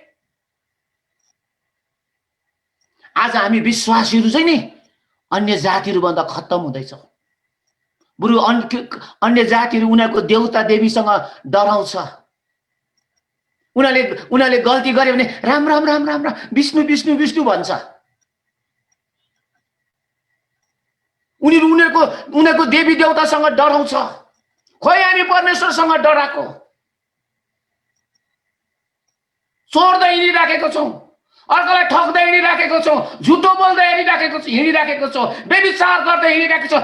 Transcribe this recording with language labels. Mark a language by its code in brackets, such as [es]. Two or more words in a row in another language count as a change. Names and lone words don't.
[ne] आज हामी विश्वासीहरू चाहिँ नि अन्य जातिहरू भन्दा खत्तम हुँदैछौँ। बरु अन्य जातिहरू उनीहरूको देवता देवीसँग डराउँछ। उनीहरूले गल्ती गर्यो भने राम राम राम राम राम विष्णु विष्णु विष्णु भन्छ। उनीहरूको देवी देवतासँग डराउँछ। खोइ हामी परमेश्वरसँग डराएको, चोर्दै हिँडिराखेको छौँ, अर्कोलाई ठग्दै हिँडिराखेको छौँ, झुटो बोल्दै हिँडिराखेको छौँ, व्यभिचार गर्दै हिँडिराखेको छौँ।